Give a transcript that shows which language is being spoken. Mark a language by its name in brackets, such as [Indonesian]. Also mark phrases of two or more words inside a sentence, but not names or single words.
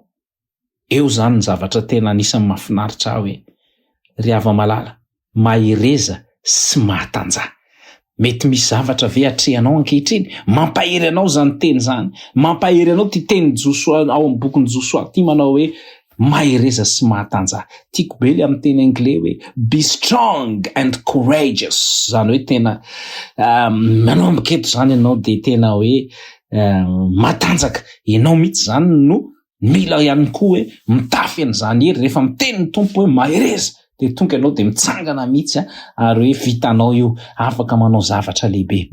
[Malagasy] Eo zany ny zavatra tena anisan'ny mahafinaritra aho hoe ry hava malala, mahireza sy mahatanjaka. Mety misy zavatra ve atrehanao ankehitriny, mampahery anao zany teny zany, mampahery anao ty teny Josoa ao amin'ny bokin'ny Josoa ty manao hoe mahireza sy mahatanjaka. Tiako be le amin'ny teny anglais hoe [English] be strong and courageous. [Malagasy] Zany hoe tena manomboka eto zany ianao dia tena hoe matanjaka. Ianao mihitsy zany no mila ihany koa hoe mitafy an'izany hery rehefa miteny ny tompo hoe mahereza de tonga ianao de mitsangana mihitsy ary hoe vitanao io afaka manao zavatra lehibe.